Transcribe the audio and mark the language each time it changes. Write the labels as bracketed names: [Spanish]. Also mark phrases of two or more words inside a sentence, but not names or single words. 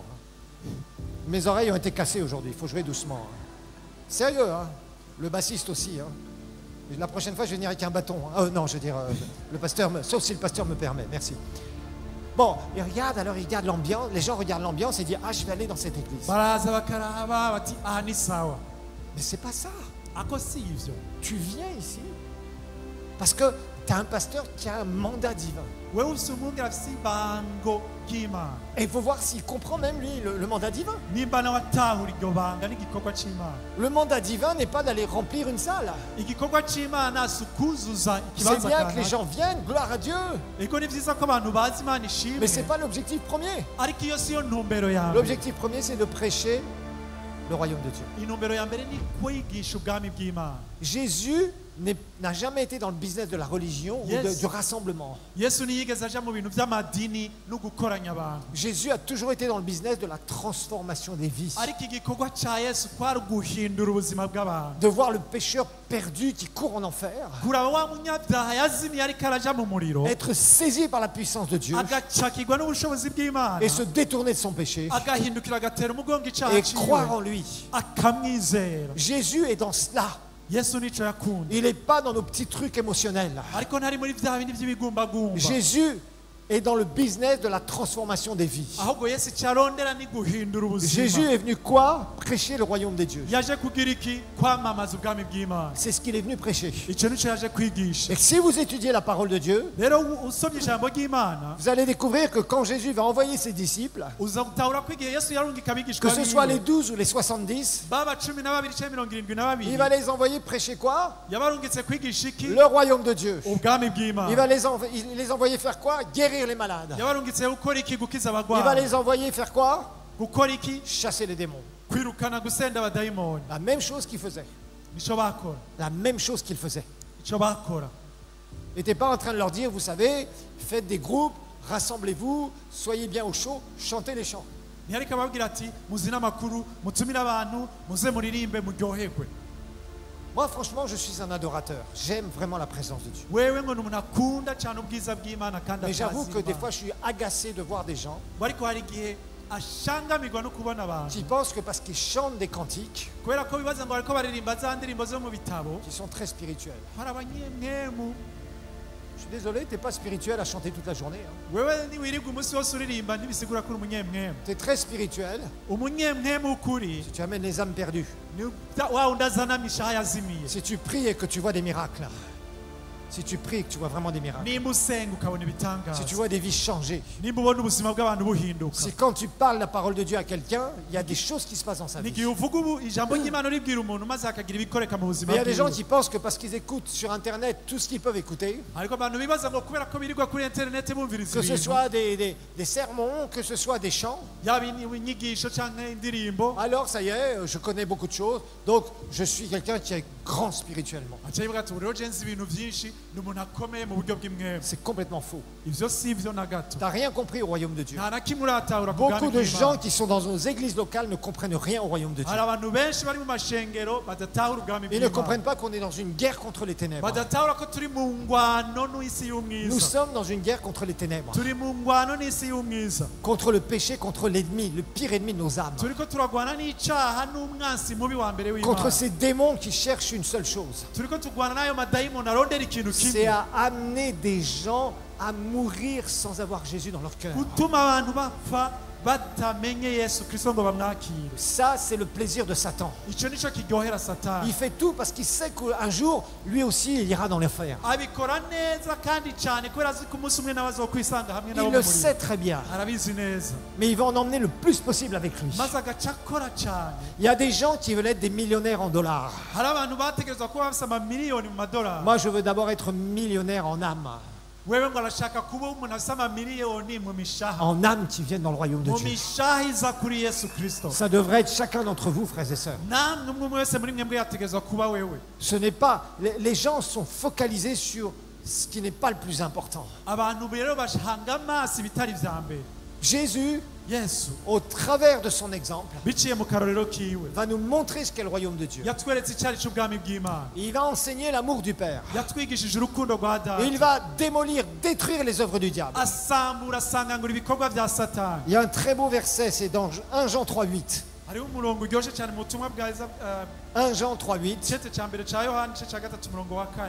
[French] Hein. Mes oreilles ont été cassées aujourd'hui, il faut jouer doucement. Hein. Sérieux, hein. Le bassiste aussi. Hein. La prochaine fois, je vais venir avec un bâton. Hein. Non, je veux dire, le pasteur, sauf si le pasteur me permet. Merci. Bon, il regarde, alors il regarde l'ambiance. Les gens regardent l'ambiance et disent, ah, je vais aller dans cette église. [Rundi] Baraza bakaraba bati aha ni sawa. [French] Mais c'est pas ça. [Rundi] Ako si ivyo. [French] Tu viens ici parce que tu as un pasteur qui a un mandat divin. [Rundi] Wewe ufise umwungere afise ibango ry'Imana. [French] Et il faut voir s'il comprend même lui le mandat divin. [Rundi] Nimba nawe atahura iryo banga n'igikorwa c'Imana. [French] Le mandat divin n'est pas d'aller remplir une salle. [Rundi] Igikorwa c'Imana si ukuzuza [French] C'est [Rundi] ikibanza [French] bien que les [Rundi] kanaka. [French] gens viennent, gloire à Dieu. [Rundi] Ego ni vyiza ko abantu bazi Imana [French] Mais [Rundi] ishimwe. [French] ce n'est pas l'objectif premier. [Rundi] Ariko iyo siyo ntumbero yawe. [French] L'objectif premier, c'est de prêcher le royaume de Dieu. [Rundi] Intumbero ya mbere ni kwigisha ubwami bw'Imana. [French] Jésus n'a jamais été dans le business de la religion ou Yes. du rassemblement. [Rundi] Yesu ntiyigeze aja mu bintu vy'amadini no gukoranya abantu. [French] Jésus a toujours été dans le business de la transformation des vies. [Rundi] Ariko igikorwa ca Yesu kwari uguhindura ubuzima bw'abantu. [French] De voir le pécheur perdu qui court en enfer, [Rundi] kuraba wa munyabyaha yazimiye ariko araja mu muriro. [French] être saisi par la puissance de Dieu [Rundi] agacakirwa n'ubushobozi bw'Imana. [French] et se détourner de son péché [Rundi] agahindukira agatera umugongo icaha [French] et [Rundi] ciwe. [French] croire en lui. [Rundi] akamwizera. [French] Jésus est dans cela. [Rundi] Yesu nico yakunda. [French] Il n'est pas dans nos petits trucs émotionnels. [Rundi] ariko ntari muri vya bindi vy'ibigumbagumba. [French] Jésus est dans le business de la transformation des vies. [Rundi] ahubwo Yesu cyarondera ni guhindura ubuzima. [French] Jésus est venu quoi? Prêcher le royaume des dieux. [Rundi] yaje kugira iki? kwamamaza ubwami bw'Imana. [French] C'est ce qu'il est venu prêcher. [Rundi] ico nico yaje kwigisha. [French] Et si vous étudiez la parole de Dieu, [Rundi] rero usomye ijambo ry'Imana [French] vous allez découvrir que quand Jésus va envoyer ses disciples, [Rundi] uza gutahura ko igihe Yesu yarungika [French] que [Rundi] abigishwa [French] ce soit les [Rundi] biwe [French] 12 ou les 70, [Rundi] baba 12 cyangwa 72, [French] il va les envoyer prêcher quoi? [Rundi] yabarungitse kwigisha iki? [French] Le royaume de Dieu. [Rundi] ubwami [French] Il [Rundi] bw'Imana. [French] va les envoyer faire quoi? Guérir les malades. [Rundi] yabarungitse gukora iki? gukiza [French] Il va [Rundi] abagwayi. [French] les envoyer faire quoi? [Rundi] gukora iki? [French] Chasser les démons. [Rundi] kwirukana gusenda abadayimoni. [French] La même chose qu'il faisait. [Rundi] nico bakora. [French] La même chose qu'il faisait. [Rundi] ico bakora. [French] Il n'était pas en train de leur dire, vous savez, faites des groupes, rassemblez-vous, soyez bien au chaud, chantez les chants. [Rundi] ntihariko ababwira ati muzine amakuru mutumire abantu muze muririmbe muryoherwe. [French] Moi, franchement, je suis un adorateur. J'aime vraiment la présence de Dieu. [Rundi] wewe ngo ni umuntu akunda cyane ubwiza bw'Imana kandi [French] Mais j'avoue [Rundi] atazi [French] que des [Rundi] Imana. [French] fois, je suis agacé de voir des gens [Rundi] ariko hari igihe ashangamirwa no kubona abantu [French] qui pensent que parce qu'ils chantent des cantiques, [Rundi] kubera ko bibaza ngo bariko baririmba za ndirimbo zo mu bitabo [French] qui sont très spirituels. [Rundi] hari abanyemwemu. [French] Je suis désolé, tu n'es pas spirituel à chanter toute la journée. Hein. [Rundi] wewe niwirirwa umunsi wose uririmba ntibisigura ko uri umunyemwemu. [French] Tu es très spirituel [Rundi] umunyemwemu ukuri [French] si tu amènes les âmes perdues. [Rundi] ni wa undi azana mishaha yazimiye. [French] Si tu pries et que tu vois des miracles. Si tu pries et que tu vois vraiment des miracles. [Rundi] nimba usenga ukabona ibitangaza. [French] Si tu vois des vies changer. [Rundi] nimba ubona ubuzima bw'abantu buhinduka. [French] Si quand tu parles la parole de Dieu à quelqu'un, il y a des choses qui se passent dans sa vie. [Rundi] nigihe uvuga ijambo ry'Imana uribwira umuntu maze akagira ibikoreka mu buzima [French] Mais il y a des gens [Rundi] bwiwe. [French] qui pensent que parce qu'ils écoutent sur Internet tout ce qu'ils peuvent écouter, [Rundi] ariko abantu bibaza ngo kubera ko birirwa kuri interineti bumviriza [French] que ce [Rundi] ibintu [French] soit des sermons, que ce soit des chants, [Rundi] yaba inyigisho cyangwa indirimbo [French] alors ça y est, je connais beaucoup de choses, donc je suis quelqu'un qui est grand spirituellement. [Rundi] aca yivuga ati rero jenzi ibintu byinshi ni umuntu akomeye mu buryo bw'imwemu. [French] C'est complètement faux. [Rundi] ivyo si byo na gato. [French] Tu n'as rien compris au royaume de Dieu. [Rundi] nta na kimwe uratahura ku [French] Beaucoup [Rundi] bwami [French] de [Rundi] bw'Imana. [French] gens qui sont dans nos églises locales ne comprennent rien au royaume de Dieu. [Rundi] hari abantu benshi bari mu mashengero badatahura ubwami [French] Ils ne [Rundi] bw'Imana. [French] comprennent pas qu'on est dans une guerre contre les ténèbres. [Rundi] badatahura ko turi mu ngwano n'isi [French] Nous [Rundi] y'umwiza. [French] sommes dans une guerre contre les ténèbres, [Rundi] turi mu ngwano n'isi y'umwiza. [French] contre le péché, contre l'ennemi, le pire ennemi de nos âmes, [Rundi] turiko turagwana n'icaha n'umwansi mubi wa mbere [French] contre [Rundi] w'Imana. [French] ces démons qui cherchent une seule chose, [Rundi] turiko turwana n'ayo madayimoni arondera ikintu [French] c'est [Rundi] kimwe, [French] à amener des gens à mourir sans avoir Jésus dans leur cœur. [Rundi] gutuma abantu bapfa batamenye Yesu Kristo ngo bamwakire. [French] Ça, c'est le plaisir de Satan. [Rundi] Ico nico kiryohera Satani. [French] Il fait tout parce qu'il sait qu'un jour, lui aussi, il ira dans l'enfer. [Rundi] abikora neza kandi cyane kubera azi ko umunsi umwe nawe azokwisanga hamwe nabo [French] Il [Rundi] mu [French] le [Rundi] muriro. [French] sait très bien, [Rundi] arabizi neza [French] mais il va en emmener le plus possible avec lui. [Rundi] maze agaca akora cyane. [French] Il y a des gens qui veulent être des millionnaires en dollars. [Rundi] hari abantu bategerezwa kuba bafise amamiliyoni mu madolari. [French] Moi, je veux d'abord être millionnaire en âme. [Rundi] wewe ngo arashaka kuba umuntu afise amamiliyoni mu mishaha, [French] En âme qui viennent dans le royaume de [Rundi] mu [French] Dieu. [Rundi] mishaha iza kuri Yesu Kristo. [French] Ça devrait être chacun d'entre vous, frères et sœurs. [Rundi] namwe umwe umwe wese muri mwebwe yategerezwa kuba wewe. [French] Ce n'est pas. Les gens sont focalisés sur ce qui n'est pas le plus important. [Rundi] abantu rero bashanga amaso ibitari vya mbere. [French] Jésus, [Rundi] Yesu [French] au travers de son exemple, [Rundi] biciye mu karorero kiwe [French] va nous montrer ce qu'est le royaume de Dieu. [Rundi] yatweretse icyari cy'ubwami bw'Imana. [French] Il va enseigner l'amour du Père. [Rundi] yatwigishije urukundo rwa [French] Et il [Rundi] data. [French] va démolir, détruire les œuvres du diable. [Rundi] asambura asangangura ibikorwa vya Satani. [French] Il y a un très beau verset, c'est dans 1 Jean 3,8. [Rundi] hariho umurongo uryoshye cyane mu butumwa bwa 1 Jean 3,8. igice cya mbere cya Yohana igice cya gatatu umurongo wa 4.